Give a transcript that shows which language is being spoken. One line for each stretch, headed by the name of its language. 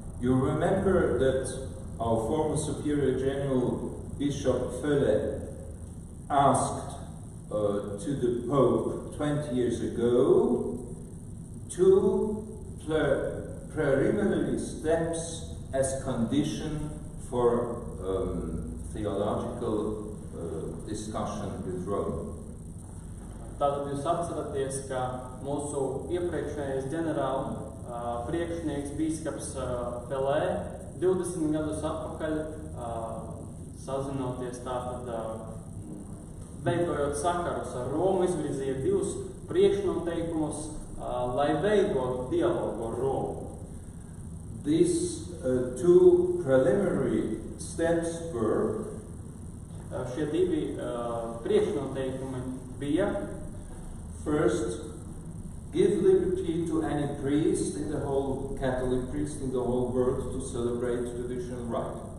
English: You remember that our former Superior General Bishop VIII asked to the Pope 20 years ago 2 preliminary steps as condition for theological discussion with Rome.
Latvian: Tātad jūs atceraties, ka mūsu iepriekšējais ģenerāla priekšnieks bīskaps Pelē 20 gadus atpakaļ sazinoties tātad veidojot sakarus ar Romu, izvirzīja 2 priekšnoteikumus, lai veidotu dialogu ar Romu.
English: These 2 preliminary steps were
Latvian: šie 2 priekšnoteikumi bija:
English: first, give liberty to any priest in the whole Catholic priest in the whole world to celebrate traditional rite.